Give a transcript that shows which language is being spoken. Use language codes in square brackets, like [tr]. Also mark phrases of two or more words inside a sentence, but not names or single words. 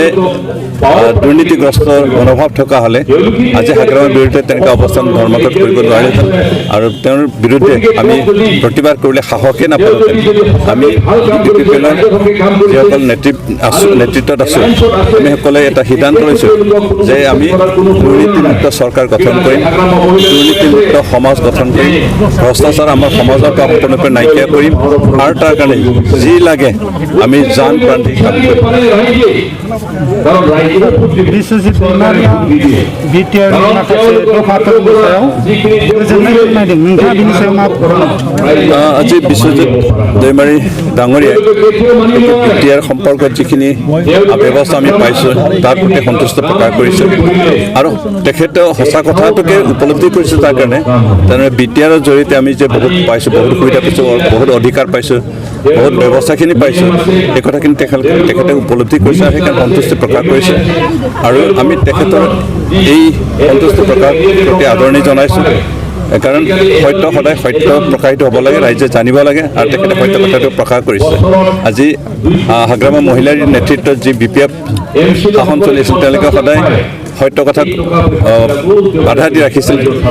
[as] দুৰ্নীতিগ্ৰস্ত মনোভাৱ থকা হ'লে আজি হাগ্ৰামাৰ বিৰুদ্ধে তেনেকুৱা অৱস্থান ধৰ্মঘট কৰিব নোৱাৰিলেহেঁতেন আৰু তেওঁৰ বিৰুদ্ধে আমি প্ৰতিবাদ কৰিলে সাহসেই নাপালোঁহেঁতেন আমি UPPLৰ যিসকল নেতৃত্বত আছোঁ আমি সকলোৱে এটা সিদ্ধান্ত লৈছোঁ যে আমি দুৰ্নীতিমুক্ত চৰকাৰ গঠন কৰিম দুৰ্নীতিমুক্ত সমাজ গঠন কৰিম ভ্ৰষ্টাচাৰ আমাৰ সমাজৰ পৰা সম্পূৰ্ণৰূপে নাইকিয়া কৰিম আৰু তাৰ কাৰণে যি লাগে আমি জান প্ৰাণ দি কাম কৰিম [brx] बिश्वजित दैमारिया बिटिआर माखासे दफाफोरनि सायाव गोजोननाय फोरमायदों नोंथाङा बिनि सायाव मा फोरमायनो [as] আজি বিশ্বজিৎ দৈমাৰী ডাঙৰীয়াই বিটিআৰ সম্পৰ্কত যিখিনি ব্যৱস্থা আমি পাইছোঁ তাৰ প্ৰতি সন্তুষ্ট প্ৰকাশ কৰিছে আৰু তেখেতে সঁচা কথাটোকে উপলব্ধি কৰিছে তাৰ কাৰণে তেনেদৰে বিটিআৰৰ জৰিয়তে আমি যে বহুত পাইছোঁ বহুত সুবিধা পাইছোঁ বহুত অধিকাৰ পাইছোঁ বহুত ব্যৱস্থাখিনি পাইছোঁ এই কথাখিনি তেখেতে উপলব্ধি কৰিছে আৰু সেইকাৰণে সন্তুষ্টি প্ৰকাশ কৰিছে আৰু আমি তেখেতৰ এই সন্তুষ্টি প্ৰকাশ প্ৰতি আদৰণি জনাইছোঁ কাৰণ সত্য সদায় সত্য প্ৰকাশিত হ'ব লাগে ৰাইজে জানিব লাগে আৰু তেখেতে সত্য কথাটো প্ৰকাশ কৰিছে আজি হাগ্ৰামা মহিলাৰ নেতৃত্বত যি BPF শাসন চলি আছিল তেওঁলোকে সদায় সত্য কথাক বাধা দি ৰাখিছিল